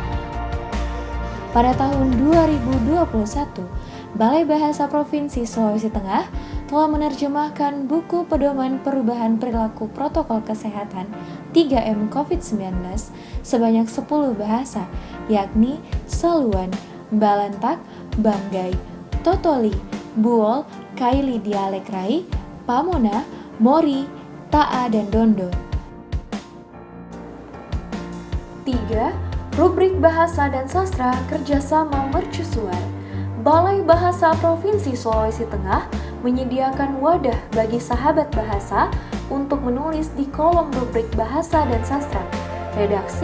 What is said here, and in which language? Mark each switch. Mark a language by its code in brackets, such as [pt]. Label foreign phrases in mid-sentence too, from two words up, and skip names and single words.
[id] Pada tahun 2021, Balai Bahasa Provinsi Sulawesi Tengah telah menerjemahkan buku Pedoman Perubahan Perilaku Protokol Kesehatan 3M COVID-19 sebanyak 10 bahasa, yakni Saluan, Balantak, Banggai, Totoli, Buol, Kaili Dialek Rai, Pamona, Mori, Ta'a, dan Dondo. 3. Rubrik Bahasa dan Sastra Kerjasama Mercusuar. Balai Bahasa Provinsi Sulawesi Tengah menyediakan wadah bagi sahabat bahasa untuk menulis di kolom rubrik Bahasa dan Sastra.